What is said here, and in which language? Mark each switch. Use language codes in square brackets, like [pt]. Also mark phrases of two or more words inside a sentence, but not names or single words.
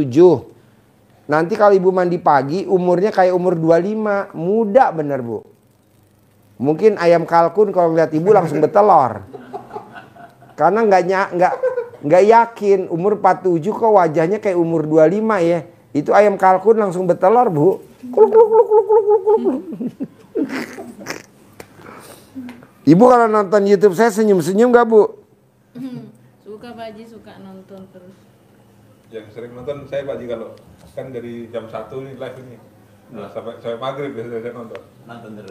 [id] Nanti kalau ibu mandi pagi umurnya kayak umur 25. Muda bener bu. Mungkin ayam kalkun kalau ngeliat ibu langsung bertelur. Karena nggak yakin umur 47 kok wajahnya kayak umur 25 ya. Itu ayam kalkun langsung bertelur bu. Kuluk, kuluk, kuluk, kuluk, kuluk, kuluk, kuluk. Ibu kalau nonton YouTube saya senyum-senyum gak bu? Suka Pak Haji, suka nonton terus. Yang sering nonton saya Pak Haji kalau kan dari jam 1 nih live ini. Nah, sampai maghrib biasanya saya nonton. Nonton terus.